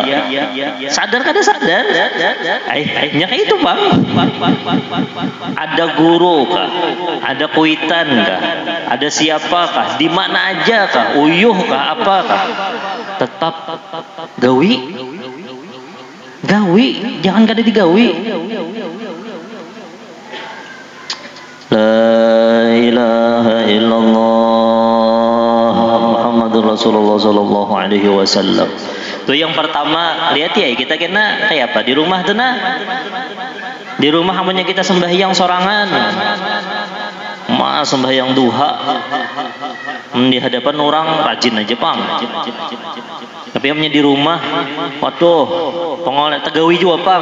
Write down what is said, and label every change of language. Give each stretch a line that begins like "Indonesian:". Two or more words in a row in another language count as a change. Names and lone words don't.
Banjar: Sadar kada sadar? Nya kayak itu bang. Ada guru kah? Ada kuitan kah? Ada siapakah? Di mana aja kah? Uyuh kah? Apakah? Tetap gawi. Gawi, jangan kada digawi.
Arabic: لا إله إلا الله محمد رسول الله صلى الله عليه وسلم.
Banjar: Itu yang pertama. Lihat ya, kita kena kayak apa di rumah tuh nah. Di rumah amunnya kita sembahyang sorangan, sembahyang duha di hadapan orang rajin aja pang. Tapi amunnya di rumah, waduh, pengoleh tegawi juga pang.